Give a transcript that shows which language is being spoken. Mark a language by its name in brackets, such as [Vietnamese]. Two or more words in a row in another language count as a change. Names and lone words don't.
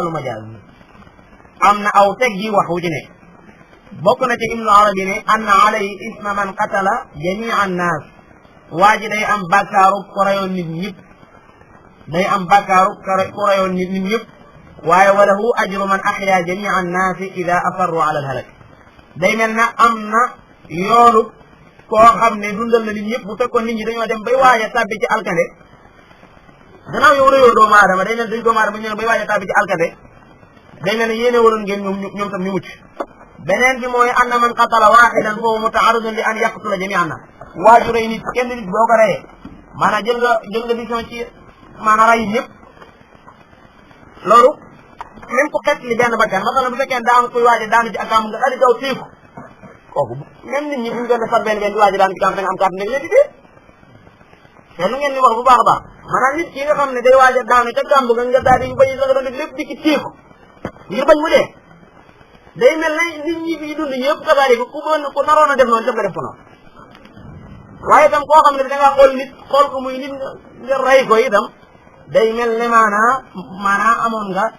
[Wolof] wàllu majaaz am na aw teg ji wax wu ci ne bokk na ci ibnu arabi ne [Arabic] أن عليه إثم من قتل جميع الناس [Wolof] waa ji day am bàkkaaru ko rayoon nit ñëpp day am bàkkaaru ko rayoon nit ñëpp waaye [Arabic] وله أجر من أحيا جميع الناس إذا أصروا على الهلاك [Wolof] day mel na am na yoolu koo xam ne dundal na nit ñëpp bu fekkoon nit ñi dañoo dem bay waaj a tàbbi ci alkande gannaaw yow rëyoo doomu aadama day mel dañ doomu aadama ñu ne bay waaj a tàbbi ci alkande day mel ne yéene waroon ngeen ñoom tam ñu mucc beneen bi mooy [Arabic] أن من قتل واحدا ف هو متعرض لأن يقتل جميع الناس [Wolof] waaju rey nit kenn nit boo ko reyee maanaam jël nga décision ci maanaam rey ñëpp loolu même ku xet li benn bakkan masalan bu fekkee daa am kuy waaj a daanu ci akam nga daal di daw téeku kooku même nit ñi bu ñu doon defar benn di waaj a daanu ci kam da nga am kàddu nekk leen di dee te lu ngeen di wax bu baax a baax maanaam nit ki nga xam ne day waaj a daanu ca gàmb nga daal di bañ la nga doon def lépp di ki téeku ngir bañ mu dee day mel na nit ñi fi dund ñëpp kasaari ko ku naroon a def noonu def nga def ko noonu waaye itam koo xam ne da nga xool ko muy nit nga rey ko itam day mel ne maanaa amoon